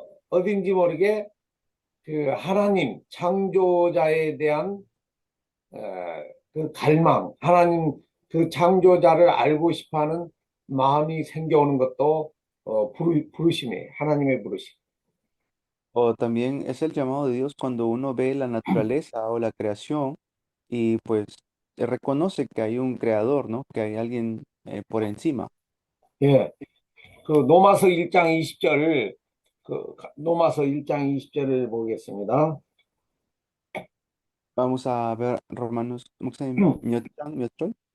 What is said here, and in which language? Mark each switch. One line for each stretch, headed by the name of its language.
Korean: 어딘지 모르게 그 하나님 창조자에 대한 그 갈망, 하나님 그 창조자를 알고 싶어하는 마음이 생겨오는 것도 부르심이에요. 하나님의 부르심.
Spanish: O también es el llamado de Dios cuando uno ve la naturaleza o la creación y pues reconoce que hay un creador, ¿no? Que hay alguien por encima.
Korean: 예, 그 로마서 1장 20절, 로마서 1장 20절을 보겠습니다.
Spanish: Vamos a ver Romanos
Korean: 몇 장, 몇 절?